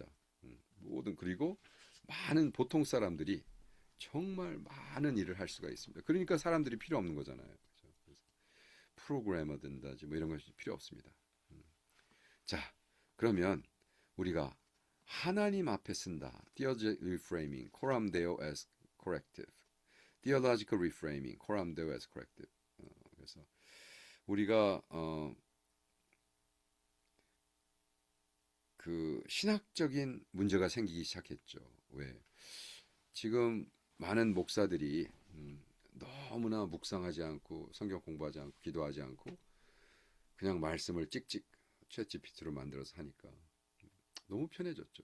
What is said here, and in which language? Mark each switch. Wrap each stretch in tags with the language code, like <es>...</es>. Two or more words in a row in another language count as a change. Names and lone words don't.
<ko>모든 그리고 많은 보통 사람들이 정말 많은 일을 할 수가 있습니다. 그러니까 사람들이 필요 없는 거잖아요. 그렇죠? 그래서 프로그래머 된다지 뭐 이런 것이 필요 없습니다. 자, 그러면 우리가 하나님 앞에 쓴다.</ko> <en>Theological reframing,</en> <la>coram deo</la> <en>as corrective. Theological reframing,</en> <la>coram deo</la> <en>as corrective.</en> <ko>그래서 우리가 그 신학적인 문제가 생기기 시작했죠. 왜? 지금 많은 목사들이 너무나 묵상하지 않고 성경 공부하지 않고 기도하지 않고 그냥 말씀을 찍찍 챗GPT로 만들어서 하니까 너무 편해졌죠.</ko>